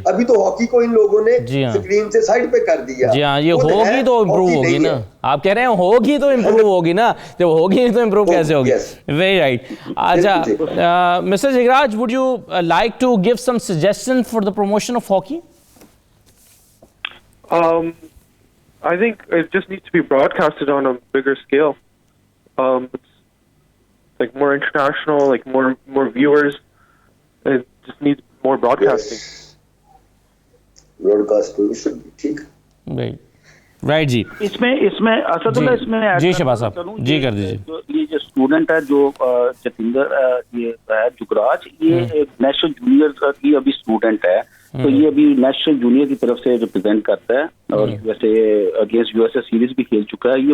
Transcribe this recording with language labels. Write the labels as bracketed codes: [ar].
[hi] अभी तो हॉकी को इन लोगों ने स्क्रीन से साइड पे कर दिया। जी हाँ, ये होगी तो इम्प्रूव होगी ना, आप कह रहे हैं होगी तो इम्प्रूव होगी ना, जब होगी तो इम्प्रूव कैसे होगी? [en] Very right. अच्छा, mister Jigraj, would you like to give some suggestion for the promotion of hockey? I think it just needs to be broadcasted on a bigger scale. It's like more international, like more viewers. It just needs more broadcasting. [hi] Broadcasting ठीक। Right जी। इसमें असदुल्ला इसमें add जी करना शहबाज साहब, चाहूं, जी कर दीजिए। ये जो स्टूडेंट है जो जतिंदर ये है जुगराज, ये नेशनल जूनियर की अभी स्टूडेंट है, तो ये अभी नेशनल जूनियर की तरफ से रिप्रेजेंट करता है और वैसे अगेंस्ट यूएसए सीरीज भी खेल चुका है।